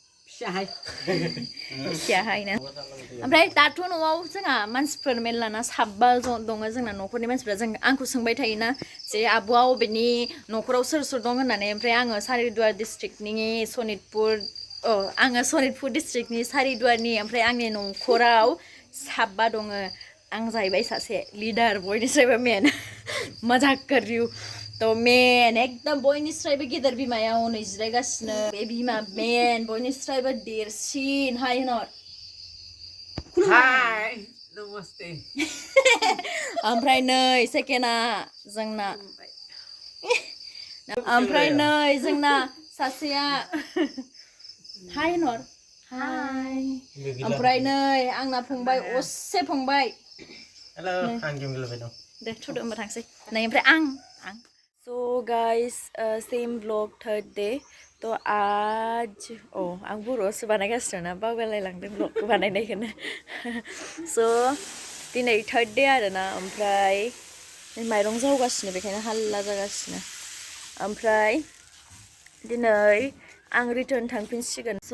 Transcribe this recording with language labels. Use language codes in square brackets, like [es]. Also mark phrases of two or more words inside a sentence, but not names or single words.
[brx] फिसियाहायनो ओमफ्राय दाथ' न'आव जोंहा मानसिफोर मेरलाना साबा दङ जोंना न'खरनि मानसिफ्रा जों आंखौ सोंबाय थायोना जे आब'आ अबेनि न'खराव सोर दं होननानै ओमफ्राय आङो सारिदुवार डिस्ट्रिक्टनि सनितपुर डिस्ट्रिक्टनि सारिदुवारनि ओमफ्राय आंनि न'खराव साबा दङ आं जाहैबाय सासे लिडार बयनिस्रायबो [hi] मेन मजाक कर रही हूं तो मेन एकदम [brx] बयनिस्रायबो गेदेर बिमाया हनै जिरायगासिनो बे बिमा मेन बयनिस्रायबो देरसिन हाय होनहर [hi] हाय नमस्ते [brx] ओमफ्राय नै सेकेन्डआ जोंना ओमफ्राय नै जोंना सासेया हाय होनहर हाय ओमफ्राय नै आंना फंबाय असे फंबाय हेलो आं गेम गेलेबाय दं दे थुदो होमबा थांसै नै ओमफ्राय आं [en] so guys same vlog third day [brx] तो आज आं बर'आवसो बानायगासिनो ना बावगारलायलांदों ब्लगखौ बानायनायखौनो सो दिनै [en] third day [brx] आरोना ओमफ्राय माइरं जावगासिनो बेखायनो हाल्ला जागासिनो ओमफ्राय दिनै आं रिटार्न थांफिनसिगोन स'